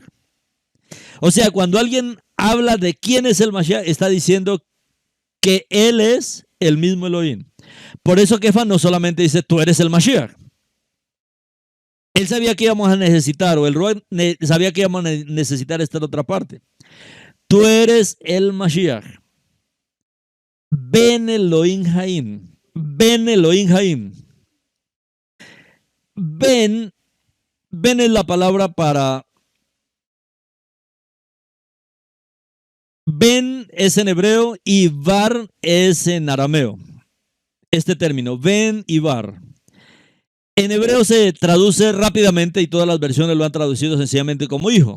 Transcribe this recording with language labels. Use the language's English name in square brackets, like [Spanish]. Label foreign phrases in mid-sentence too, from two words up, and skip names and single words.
[Spanish] O sea, cuando alguien habla de quién es el Mashiach, está diciendo que él es el mismo Elohim. Por eso Kefa no solamente dice, tú eres el Mashiach. Él sabía que íbamos a necesitar, o el Ruach sabía que íbamos a necesitar esta otra parte. Tú eres el Mashiach. [Hebrew] בן אלהים חיים. בן אלהים חיים. [Spanish] Ben, Ben es la palabra para... Ben es en hebreo y Bar es en arameo. Este término, Ben y Bar. En hebreo se traduce rápidamente y todas las versiones lo han traducido sencillamente como hijo.